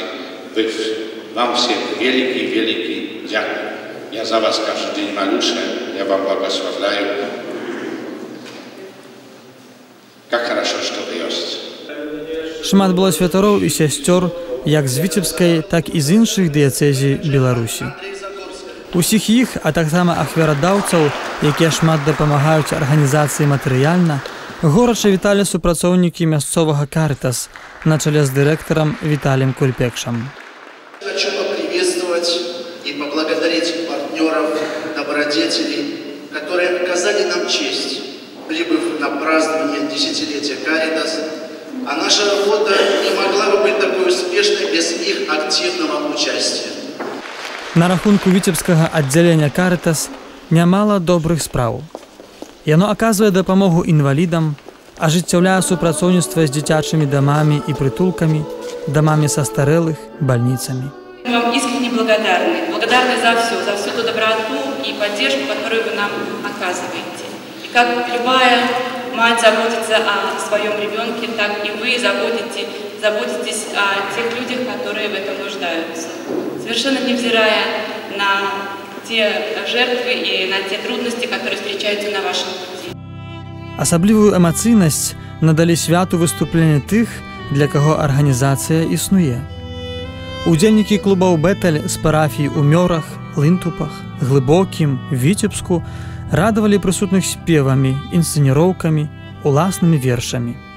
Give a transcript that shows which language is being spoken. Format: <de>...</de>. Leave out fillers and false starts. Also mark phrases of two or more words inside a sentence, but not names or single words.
<pl>Wam всем wielki dziękuję. Ja za was każdy dzień maluszę, ja wam błogosławię.</pl> <ru>Jak хорошо, что вы есть.</ru> <be>Шмат было святароў і сясцёр, як з Віцебскай, так і з іншых дыяцэзій Беларусі. Усіх іх, а таксама ахвярадаўцаў, якія шмат дапамагаюць арганізацыі матэрыяльна, горача віталі супрацоўнікі мясцовага Каритас на чале з дырэктарам Віталіем Кульпекшам.</be> <ru>Хочу поприветствовать и поблагодарить партнеров, добродетелей, которые оказали нам честь, прибыв на празднование десятилетия Каритас, а наша работа не могла бы быть такой успешной без их активного участия.</ru> <be>На рахунку віцебскага аддзялення Каритас нямала добрых спраў. Яно аказвае дапамогу інвалідам, ажыццяўляе супрацоўніцтва з дзіцячымі дамамі і прытулкамі, дамамі састарэлых, бальніцамі.</be> <ru>Мы вам искренне благодарны. Благодарны за всю ту доброту и поддержку, которую вы нам оказываете. И как любая мать заботится о своем ребенке, так и вы заботитесь о тех людях, которые в этом нуждаются. Совершенно невзирая на те жертвы и на те трудности, которые встречаются на вашем пути.</ru> <be>Асаблівую эмацыйнасць надалі святу выступлення тых, для каго арганізацыя існуе. Удзельнікі клубаў Бетэль з парафій у Мёрах, Лынтупах, Глыбокім, Віцебску радавалі прысутных спевамі, інсцэніроўкамі, уласнымі вершамі.</be>